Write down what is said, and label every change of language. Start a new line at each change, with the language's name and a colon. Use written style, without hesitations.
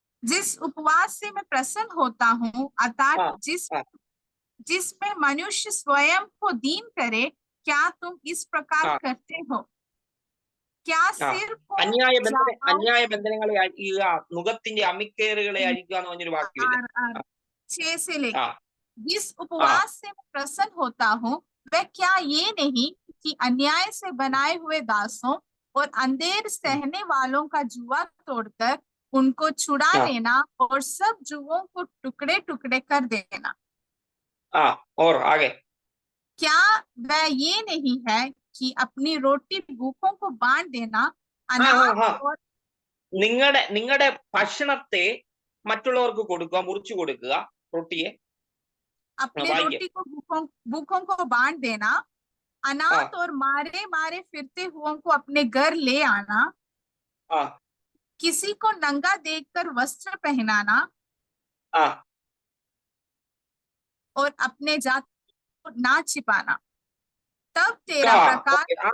Hindi: जिस उपवास से मैं प्रसन्न होता हूँ, अर्थात जिसमें मनुष्य स्वयं को दीन करे, क्या तुम इस प्रकार करते हो? क्या सिर को
Malayalam: അന്യായ ബന്ധനങ്ങളെ അഴിക്കുക, മുഖത്തിന്റെ അമിക്കേറുകളെ അഴിക്കുക എന്ന് പറഞ്ഞൊരു വാക്യമില്ല.
Hindi: 6 से लेकर जिस उपवास से मैं प्रसन्न होता हूँ, वह क्या ये नहीं कि अन्याय से बनाए हुए दासों और अंधेर सहने वालों का जुआ तोड़कर उनको छुड़ा लेना और सब जुओं को टुकड़े टुकड़े कर देना। और आगे, क्या वह ये नहीं है कि अपनी रोटी भूखों को बांट देना,
Malayalam: നിങ്ങളുടെ ഭക്ഷണത്തെ മറ്റുള്ളവർക്ക് കൊടുക്കുക, മുറിച്ചു കൊടുക്കുക, റൊട്ടിയെ
Hindi: अपनी रोटी को भूखों को बांट देना, अनाथ और मारे मारे फिरते हुओं को अपने घर ले आना, किसी को नंगा देखकर वस्त्र पहनाना और अपने जाति को ना छिपाना, तब तेरा प्रकाश।